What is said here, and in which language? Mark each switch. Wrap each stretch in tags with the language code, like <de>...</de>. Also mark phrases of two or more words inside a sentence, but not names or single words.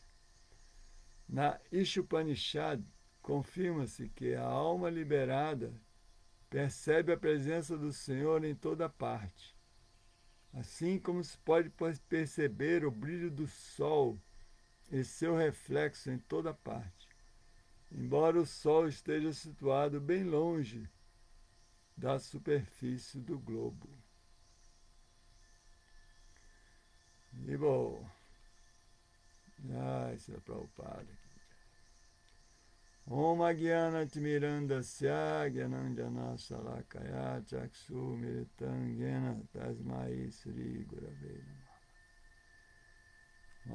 <pt>Na Ishopanishad, confirma-se que a alma liberada percebe a presença do Senhor em toda parte, assim como se pode perceber o brilho do sol e seu reflexo em toda parte, embora o sol esteja situado bem longe da superfície do globo. Nibo.</pt> <sa>Jai Srila Prabhupada. ॐ अज्ञान तिमिरान्धस्य ज्ञानाञ्जन शलाकया चक्षु मिलितंयेन तस्मै श्री गुरवे नमः.</sa>